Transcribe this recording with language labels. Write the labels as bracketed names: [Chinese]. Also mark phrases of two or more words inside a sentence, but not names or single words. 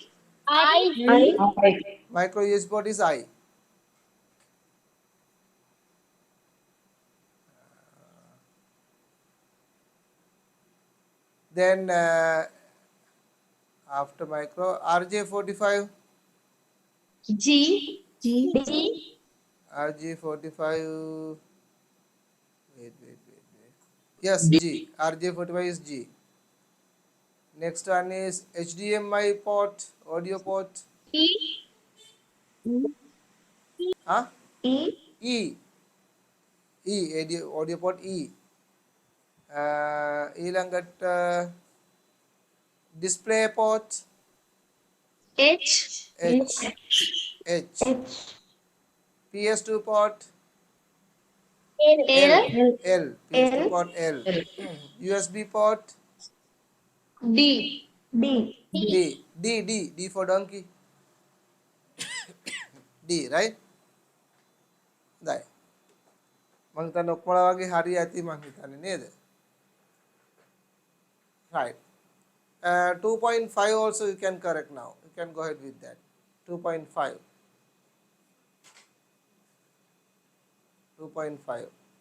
[English] Micro USB port is I. Then after micro RJ45. G. D. RJ45. Wait. Yes, D. G. RJ45 is G. Next one is HDMI port, audio port. E. Huh? E. E. Audio port E. ඊළඟට display port H. H. PS2 port L. L. PS2 port L. USB port D. D for donkey. D, right? [Sinhala] දැයි මං හිතන්නේ ඔක්කොම වගේ හරි ඇති මං හිතන්නේ නේද? [English] Right. 2.5 also you can correct now. You can go ahead with that. 2.5. 2.5.